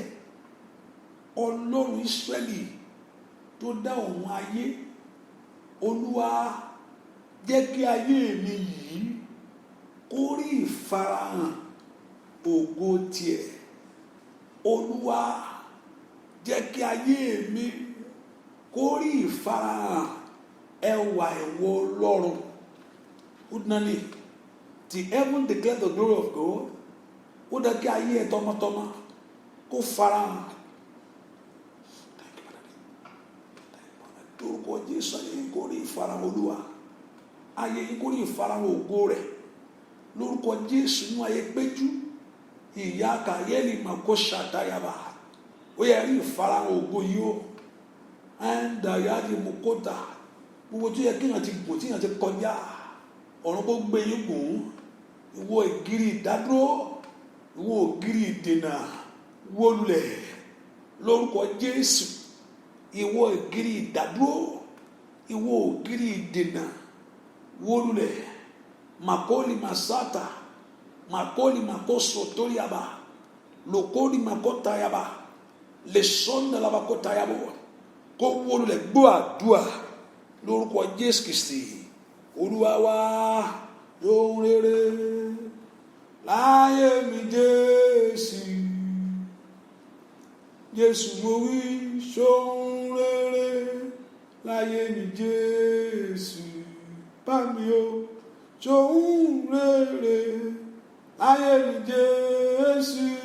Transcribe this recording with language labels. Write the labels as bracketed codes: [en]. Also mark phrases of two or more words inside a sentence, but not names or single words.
[yo] Ọlọ́run Ísírẹ́lì tó dá ọ̀run ayé, Olúwa jẹ́ kí ayé mi yìí kó rí ìfarahàn ògo tiẹ̀. Olúwa jẹ́ kí ayé mi kó rí ìfarahàn ẹwà ìwọ Ọlọ́run. Udnani, [en] the heaven declare the glory of God. [yo] Ó dá kí ayé ẹ tọmọtọmọ kó farahàn. Lórúkọ Jésù ayé kó rí ìfarahàn Olúwa. ayé yín kó rí ìfarahàn ògo rẹ̀ lórúkọ Jésù nínú ayé Péjú ìyá kàyẹ́lì màkó ṣàdáyàbá ó yẹ rí ìfarahàn ògo yìí ó ẹ̀ńdàyàdì mọ́kódà gbogbo tó yẹ kéèyàn ti gùn tíyàn ti kọjá ọ̀run kó gbé yín gùn ìwọ ìgìrì ìdádúró ìwọ ògìrì ìdènà wólulẹ̀ lórúkọ Jésù ìwọ ìgìrì ìdádúró ìwọ ògìrì ìdènà wólulẹ̀ makoli masata makoli makoso toriaba lokoli makotayaba lesonda labakotayabo kó wólulẹ̀ gbọ́ àdúà lórúkọ Jésù Kristi Olúwa wa ohun rere láyé mi Jésù mo wí ṣohun rere láyé mi Jésù bá mi o ṣohun rere láyé mi Jésù